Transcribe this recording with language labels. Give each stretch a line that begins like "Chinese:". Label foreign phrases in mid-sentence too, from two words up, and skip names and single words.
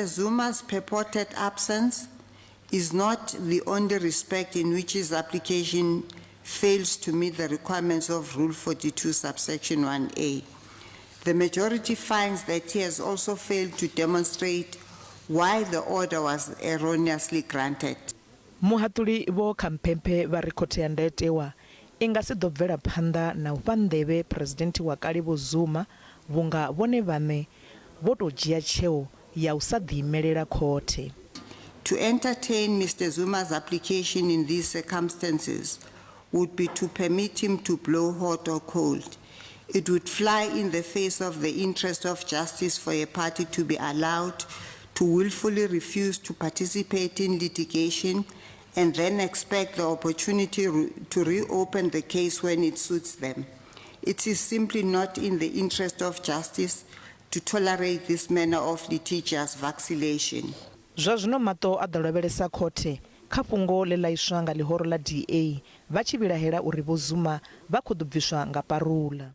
English: Zuma's purported absence is not the only respect in which his application fails to meet the requirements of Rule 42 subsection 1A. The majority finds that he has also failed to demonstrate why the order was erroneously granted.
Venda: Muhatuli vho Khampepe vha ri khothe ya ndayotewa i nga si ḓo bvela phanḓa na u fha nḓevhe president wa kale vho-Zuma vhunga vhone vhaṋe vho tou dzhia tsheo ya u sa ḓiimelela khothe.
English: To entertain Mr. Zuma's application in these circumstances would be to permit him to blow hot or cold. It would fly in the face of the interest of justice for a party to be allowed to willfully refuse to participate in litigation and then expect the opportunity to reopen the case when it suits them. It is simply not in the interest of justice to tolerate this manner of litigious vacillation.
Venda: Zwa zwino mato a ḓo lavhelesa khothe kha fhungo ḽe ḽa iswa nga ḽihoro ḽa DA vha tshi vhilahela uri vho-Zuma vha khou ḓo bviswa nga parula.